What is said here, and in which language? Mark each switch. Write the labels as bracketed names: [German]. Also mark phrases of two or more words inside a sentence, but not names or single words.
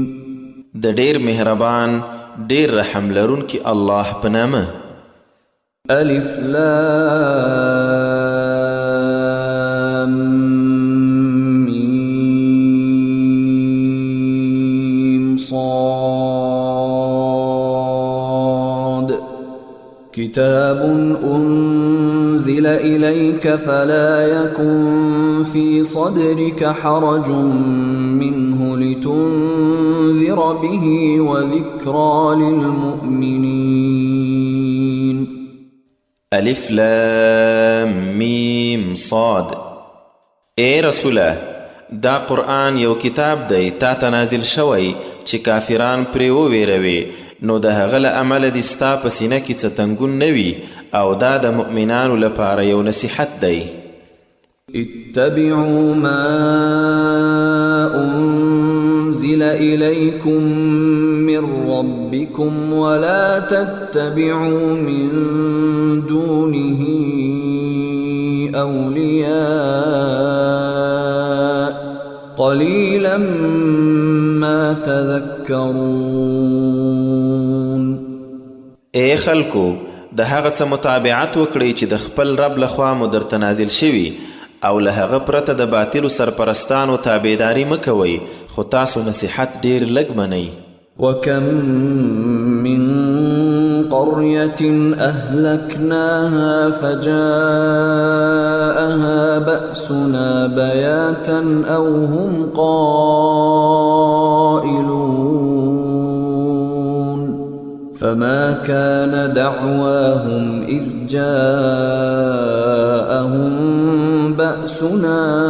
[Pashto] د ډېر مهربان ډېر رحم لرونکي الله په نامه. [Arabic] الف لام میم صاد. كتاب أنزل إليك فلا يكن في صدرك حرج منه لتنذر به وذكرى للمؤمنين. الف لام میم صاد. [Pashto] ای رسوله دا قرآن یو کتاب دی تا ته نازل شوی چې کافران پرې وویروي نو د هغه له امله دې ستا په سینه کې څه تنګون نه وي او دا د مؤمنانو لپاره یو نصیحت دی. [Arabic] اتبعوا ما أنزل إليكم من ربكم ولا تتبعوا من دونه أولياء قليلا ما تذكرون. [Pashto] ای خلکو د هغه څه متابعت وکړئ چې د خپل رب لخوا مو درته نازل شوي او له هغه پرته د باطلو سرپرستانو تابعداري مه کوئ خو تاسو نصیحت ډېر لږ منئ. [Arabic] وكم من قرية أهلكناها فجاءها بأسنا بياتا أو هم قائلون فما كان دعواهم إذ جاءهم بأسنا